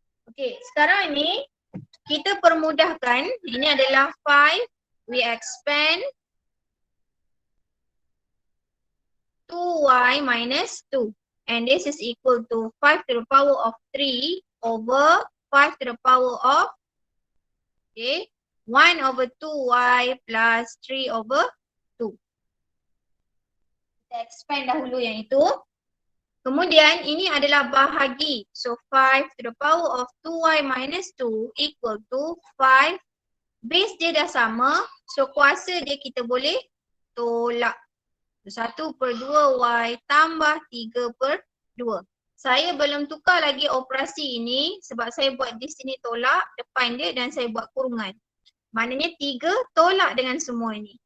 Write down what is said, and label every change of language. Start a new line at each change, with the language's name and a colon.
Malay: Okey, sekarang ini kita permudahkan, ini adalah 5,
English: we expand 2y minus 2 and this is equal to 5 to the power of 3 over 5 to the power of 1 over 2y plus 3 over 2.
Malay: Kita expand dahulu yang itu. Kemudian ini adalah bahagi.
English: So 5 to the power of 2y minus 2 equal to 5.
Malay: Base dia dah sama. So kuasa dia kita boleh tolak. 1 per 2y tambah 3 per 2. Saya belum tukar lagi operasi ini sebab saya buat di sini tolak depan dia dan saya buat kurungan. Maknanya 3 tolak dengan semua ini.